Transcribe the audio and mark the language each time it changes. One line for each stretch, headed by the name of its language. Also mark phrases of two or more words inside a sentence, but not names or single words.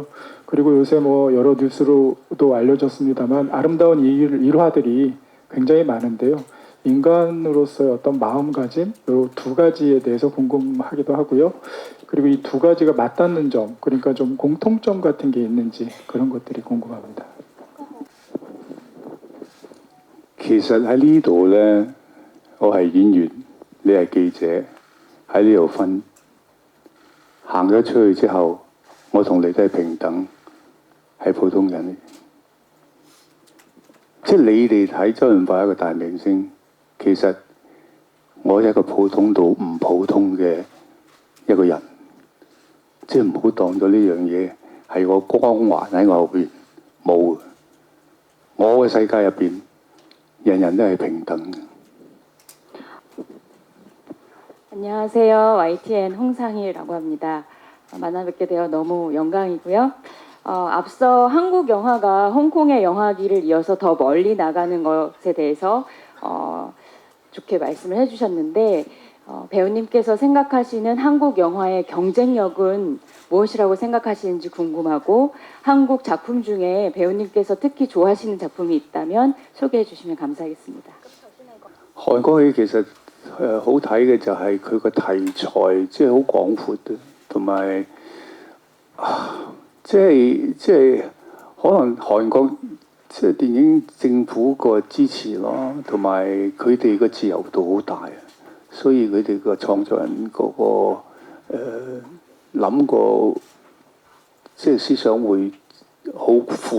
Korean: 그리고 요새 여러 뉴스로도 알려졌습니다만 아름다운 일화들이 굉장히 많은데요. 인간으로서의 어떤 마음가짐, 이 두 가지에 대해서 궁금하기도 하고요. 그리고 이 두 가지가 맞닿는 점, 그러니까 좀 공통점 같은 게 있는지 그런 것들이 궁금합니다.
Cantonese: 其實喺呢度呢，我係演員，你係記者，喺呢度分。行咗出去之後，我同你都係平等。係普通人嚟。即係你哋睇周潤發一個大明星，其實我係一個普通到唔普通嘅一個人。即係唔好當咗呢樣嘢係個光環喺我後邊，冇嘅。我嘅世界入邊，人人都係平等嘅。
Korean: 안녕하세요. YTN 홍상희라고 합니다. 만나 뵙게 되어 너무 영광이고요. 앞서 한국 영화가 홍콩의 영화기를 이어서 더 멀리 나가는 것에 대해서 좋게 말씀을 해주셨는데 배우님께서 생각하시는 한국 영화의 경쟁력은 무엇이라고 생각하시는지 궁금하고 한국 작품 중에 배우님께서 특히 좋아하시는 작품이 있다면 소개해 주시면 감사하겠습니다.
Cantonese: 韓國戲其實好睇嘅就係佢個題材，即係好廣闊嘅，同埋即係可能韓國即係電影政府個支持咯，同埋佢哋個自由度好大，所以佢哋個創作人嗰個諗過即係思想會好闊。